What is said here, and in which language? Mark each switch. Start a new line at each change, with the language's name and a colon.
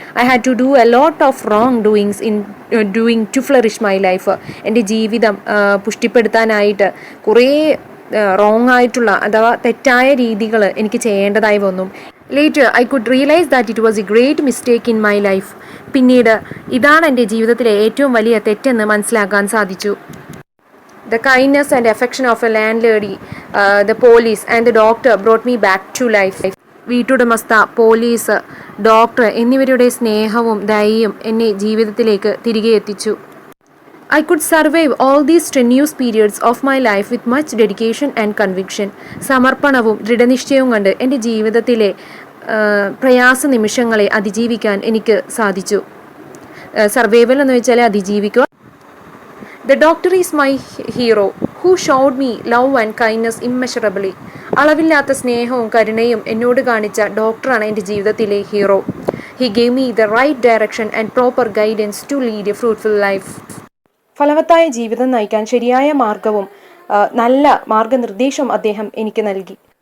English: I had to do a lot of wrong doings in doing to flourish my life.
Malayalam: എൻ്റെ ജീവിതം പുഷ്ടിപ്പെടുത്താനായിട്ട് കുറേ wrong ആയിട്ടുള്ള അഥവാ തെറ്റായ രീതികൾ എനിക്ക് ചെയ്യേണ്ടതായി വന്നു.
English: Later, I could realize that it was a great mistake in my life.
Malayalam: പിന്നീട് ഇതാണ് എൻ്റെ ജീവിതത്തിലെ ഏറ്റവും വലിയ തെറ്റെന്ന് മനസ്സിലാക്കാൻ സാധിച്ചു.
English: The kindness and affection of a landlady, the police and the doctor brought me back to life.
Malayalam: വീട്ടുടമസ്ഥ, police, doctor എന്നിവരുടെ സ്നേഹവും ദയയും എന്നെ ജീവിതത്തിലേക്ക് തിരികെ എത്തിച്ചു.
English: I could survive all these strenuous periods of my life with much dedication and conviction.
Malayalam: സമർപ്പണവും ദൃഢനിശ്ചയവും കൊണ്ട് എൻ്റെ ജീവിതത്തിലെ പ്രയാസ നിമിഷങ്ങളെ അതിജീവിക്കാൻ എനിക്ക് സാധിച്ചു. സർവൈവൽ എന്ന് വെച്ചാൽ അതിജീവിക്കുക.
English: The doctor is my hero who who showed me love and kindness immeasurably.
Malayalam: അളവില്ലാത്ത സ്നേഹവും കരുണയും എന്നോട് കാണിച്ച ഡോക്ടറാണ് എൻ്റെ ജീവിതത്തിലെ hero.
English: He gave me the right direction and proper guidance to lead a fruitful life.
Malayalam: ഫലവത്തായ ജീവിതം നയിക്കാൻ ശരിയായ മാർഗവും നല്ല മാർഗനിർദ്ദേശവും അദ്ദേഹം എനിക്ക് നൽകി.